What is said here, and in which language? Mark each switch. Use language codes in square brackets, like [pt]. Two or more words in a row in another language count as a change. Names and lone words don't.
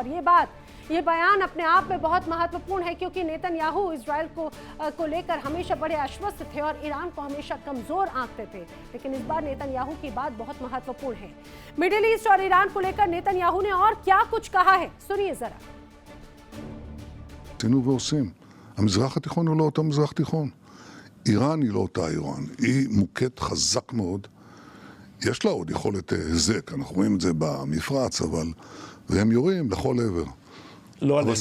[hi] और ये बयान अपने आप में बहुत महत्वपूर्ण है क्योंकि नेतन्याहू इजराइल को लेकर हमेशा बड़े आश्वस्त थे और ईरान को हमेशा कमजोर आंकते थे। लेकिन इस बार नेतन्याहू की बात बहुत महत्वपूर्ण है। मिडिल ईस्ट और ईरान को लेकर नेतन्याहू ने और क्या कुछ कहा है, सुनिए जरा। [he] המזרח התיכון הוא לא אותו מזרח תיכון. איראן היא לא אותה איראן. היא מוקד חזק מאוד. יש לה עוד יכולת היזק, אנחנו רואים את זה במפרץ, אבל... והם יורים לכל עבר. לא עלינו.